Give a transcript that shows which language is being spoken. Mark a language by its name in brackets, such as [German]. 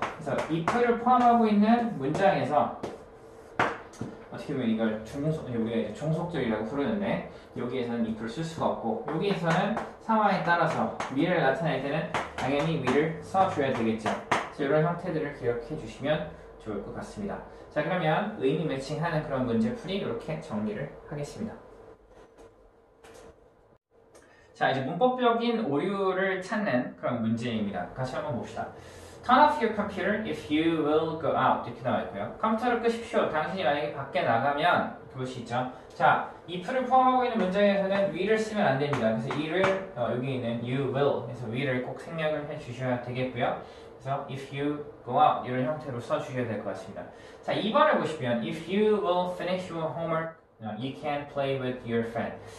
[Korean] 그래서 if를 포함하고 있는 문장에서 어떻게 보면 이걸 우리가 이제 종속절이라고 부르는데 여기에서는 if를 쓸 수가 없고 여기에서는 상황에 따라서 will을 나타낼 때는 당연히 will을 써줘야 되겠죠. 그래서 이런 형태들을 기억해 주시면 좋을 것 같습니다. 자, 그러면 의미 매칭하는 그런 문제풀이 이렇게 정리를 하겠습니다. 자, 이제 문법적인 오류를 찾는 그런 문제입니다. 같이 한번 봅시다. [English] Turn off your computer if you will go out. [Korean] 이렇게 나와 있고요. 컴퓨터를 끄십시오. 당신이 만약에 밖에 나가면 볼 수 있죠. 자, if를 포함하고 있는 문장에서는 will을 쓰면 안 됩니다. 그래서 이를 여기 있는 you will 그래서 will을 꼭 생략을 해 주셔야 되겠고요. 그래서 [English] if you go out [Korean] 이런 형태로 써주셔야 될 것 같습니다. 자, 2번을 보시면 [English] if you will finish your homework, you can play with your friend.